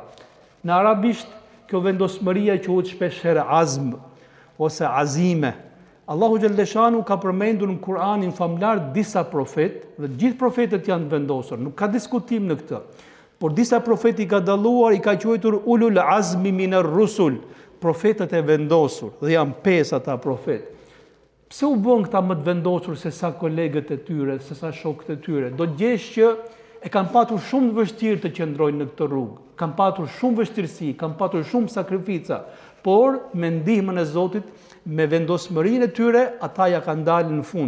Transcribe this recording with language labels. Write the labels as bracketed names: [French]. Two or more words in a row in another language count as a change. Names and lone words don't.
[Albanian] Në arabisht kjo vendosmëria quhet shpeshherë azm ose azime. Allahu Gjellëshanu ka përmendur në Kur'anin famlar disa profet, dhe gjithë profetët janë vendosur, nuk ka diskutim në këtë. Por disa profet i ka dalluar, i ka quajtur [Arabic] أولو العزم من الرسل, [Albanian] profetët e vendosur, dhe janë 5 ata profet. Pse u bën këta më të vendosur se sa kolegët e tyre, se sa shokët e tyre? Do gjesh që e kanë patur shumë vështirë të qëndrojnë në këtë rrugë, kanë patur shumë vështirësi, kanë patur shumë sakrifica, por me ndihmën e Zotit, me vendosmërinë e tyre, ata ja kanë dalë në fund.